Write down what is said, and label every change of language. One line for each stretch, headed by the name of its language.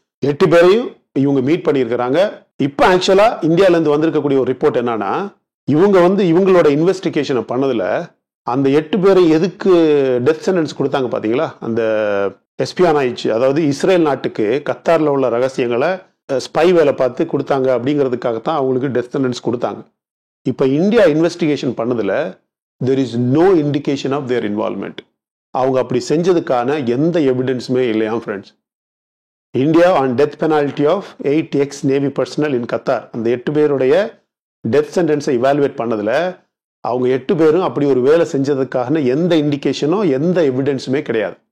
Tamil: 8 பேரையும் இவங்க மீட் பண்ணியிருக்கிறாங்க. இப்ப ஆக்சுவலா இந்தியால இருந்து வந்திருக்கக்கூடிய ஒரு ரிப்போர்ட் என்னன்னா, இவங்க வந்து இவங்களோட இன்வெஸ்டிகேஷனை பண்ணதுல அந்த 8 பேரை எதுக்கு டெத் சென்டென்ஸ் கொடுத்தாங்க பாத்தீங்களா? அந்த எஸ்பியானாய்ச்சி, அதாவது இஸ்ரேல் நாட்டுக்கு கத்தார்ல உள்ள ரகசியங்களை ஸ்பை வேலை பார்த்து கொடுத்தாங்க அப்படிங்கிறதுக்காகத்தான் அவங்களுக்கு டெத் சென்டென்ஸ் கொடுத்தாங்க. இப்ப இந்தியா இன்வெஸ்டிகேஷன் பண்ணதுல
English: there is no indication of their involvement.
Tamil: அவங்க அப்படி செஞ்சதுக்கான எந்த எவிடன்ஸுமே இல்லையா friends.
English: India on death penalty of 8 ex navy personnel in Qatar,
Tamil: அந்த 8 பேருடைய டெத் சென்டென்ஸை இவாலுவேட் பண்ணதுல அவங்க 8 பேரும் அப்படி ஒரு வேலை செஞ்சதுக்கான எந்த இண்டிகேஷனோ எந்த எவிடன்ஸுமே கிடையாது.